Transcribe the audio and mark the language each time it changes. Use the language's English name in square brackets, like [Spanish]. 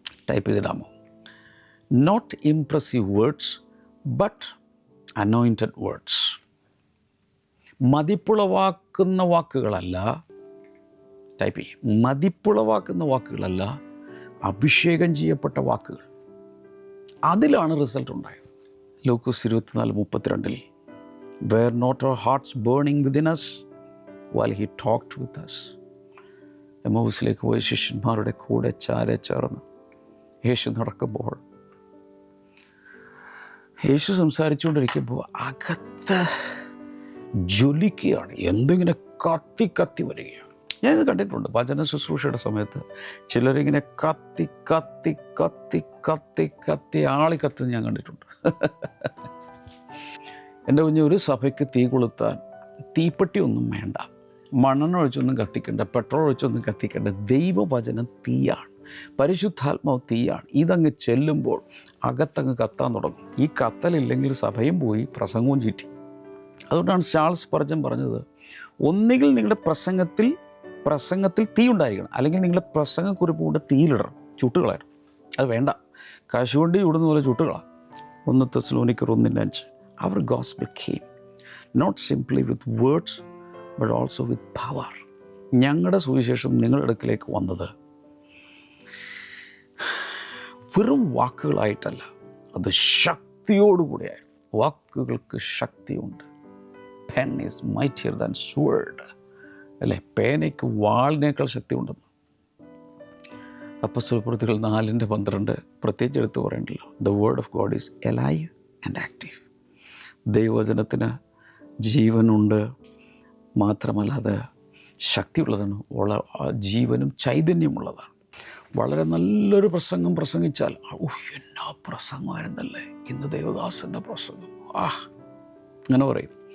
[Malayalam] Type ചെയ്തിടാമോ? [English] Not impressive words but anointed words. [Malayalam] മതിപ്പുളവാക്കുന്ന വാക്കുകളല്ല, type ചെയ്യും, മതിപ്പുളവാക്കുന്ന വാക്കുകളല്ല, അഭിഷേകം ചെയ്യപ്പെട്ട വാക്കുകൾ. അതിലാണ് റിസൾട്ട് ഉണ്ടായത്. [English] Lukose 24:32 were not our hearts burning within us while he talked with us. [Malayalam] എമ്മൗസിലേക്ക് പോയ ശിഷ്യന്മാരുടെ കൂടെ ചേർന്ന് യേശു നടക്കുമ്പോൾ, യേശു സംസാരിച്ചുകൊണ്ടിരിക്കുമ്പോൾ അകത്ത് ജ്വലിക്കുകയാണ്, എന്തിങ്ങനെ കത്തി കത്തി വരികയാണ്. ഞാനിത് കണ്ടിട്ടുണ്ട് വചന ശുശ്രൂഷയുടെ സമയത്ത്. ചിലരിങ്ങനെ കത്തി കത്തി കത്തി കത്തി കത്തി ആളിക്കത്തുന്നത് ഞാൻ കണ്ടിട്ടുണ്ട്. എൻ്റെ കുഞ്ഞ്, ഒരു സഭയ്ക്ക് തീ കൊളുത്താൻ തീപ്പെട്ടി ഒന്നും വേണ്ട, മണ്ണെണ്ണ ഒഴിച്ചൊന്നും കത്തിക്കേണ്ട, പെട്രോൾ ഒഴിച്ചൊന്നും കത്തിക്കേണ്ട. ദൈവവചനം തീയാണ്, പരിശുദ്ധാത്മാവ് തീയാണ്. ഇതങ്ങ് ചെല്ലുമ്പോൾ അകത്തങ്ങ് കത്താൻ തുടങ്ങും. ഈ കത്തലില്ലെങ്കിൽ സഭയും പോയി, പ്രസംഗവും ചീറ്റി. അതുകൊണ്ടാണ് ചാൾസ് സ്പർജൻ പറഞ്ഞത്, ഒന്നുകിൽ നിങ്ങളുടെ പ്രസംഗത്തിൽ തീ ഉണ്ടായിരിക്കണം, അല്ലെങ്കിൽ നിങ്ങളുടെ പ്രസംഗക്കുറിപ്പ് കൊണ്ട് തീയിലിടണം, ചുട്ടുകളയണം. അത് വേണ്ട, കശുവണ്ടി ചൂടുന്ന പോലെ ചുട്ടുകളാം. 1 തെസ്സലോനിക്കർ 1:5. [English] Our gospel came not simply with words but also with power. [Malayalam] ഞങ്ങളുടെ സുവിശേഷം നിങ്ങളുടെ അടുക്കിലേക്ക് വന്നത് വെറും വാക്കുകളായിട്ടല്ല, അത് ശക്തിയോടുകൂടിയായിരുന്നു. വാക്കുകൾക്ക് ശക്തിയുണ്ട്. [English] Pen is mightier than sword. [Malayalam] അല്ലേ? പേനയ്ക്ക് വാളിനേക്കാൾ ശക്തി ഉണ്ടെന്ന് അപ്പോസ്തലപ്രവൃത്തികൾ 4:12 പ്രത്യേകിച്ച് എടുത്ത് പറയണ്ടല്ലോ. [English] The word of God is alive and active. [Malayalam] ദൈവവചനത്തിന് ജീവനുണ്ട്, മാത്രമല്ല അത് ശക്തിയുള്ളതാണ്, ജീവനും ചൈതന്യമുള്ളതാണ്. വളരെ നല്ലൊരു പ്രസംഗം പ്രസംഗിച്ചാൽ എന്നാ പ്രസംഗമായിരുന്നല്ലേ ഇന്ന് ദേവദാസൻ്റെ പ്രസംഗം, അങ്ങനെ പറയും.